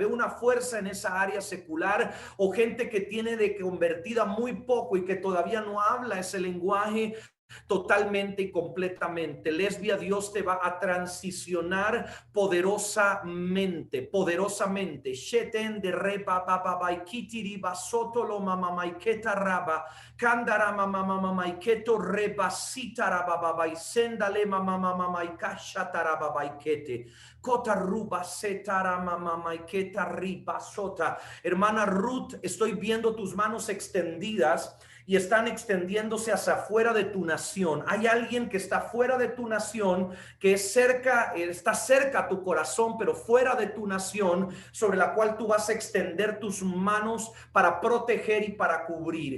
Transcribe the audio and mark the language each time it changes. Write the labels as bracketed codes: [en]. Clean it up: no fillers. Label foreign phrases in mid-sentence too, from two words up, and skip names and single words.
[es] Veo una fuerza en esa área secular, o gente que tiene de convertida muy poco y que todavía no habla ese lenguaje totalmente y completamente. Lesbia, Dios te va a transicionar poderosamente, poderosamente. Sheten de reba baba baikitiri basoto lo mama maiketa raba kandara mama mama maiketo reba sitara baba baisendale mama mama maikasha taraba baikete kota ruba setara mama maiketa riba sota. Hermana Ruth, estoy viendo tus manos extendidas y están extendiéndose hacia afuera de tu nación. Hay alguien que está fuera de tu nación, que es cerca, está cerca a tu corazón, pero fuera de tu nación, sobre la cual tú vas a extender tus manos para proteger y para cubrir.